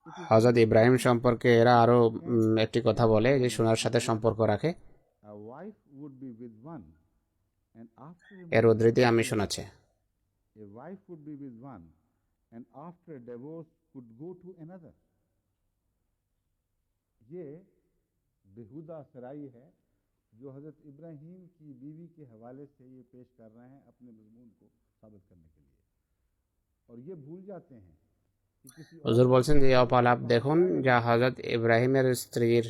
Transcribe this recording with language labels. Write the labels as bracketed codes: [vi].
[bn] হযরত ইব্রাহিম সম্পর্কে এরা আরো একটি কথা বলে যে সোনার সাথে সম্পর্ক রাখে। [en] A wife would be with one and after [bn] এর উদ্ধৃতি আমি শোনাচ্ছি। [en] a wife would be with one and after a divorce could go to another। [hi] ये बेहुदा सराई है जो हजरत इब्राहिम की बीवी के हवाले से ये पेश कर रहे हैं अपने मजमून को साबित करने के लिए, और ये भूल जाते हैं कि किसी [bn] হুজুর বলছেন যে অপালাপ দেখুন যা হযরত ইব্রাহিমের স্ত্রীর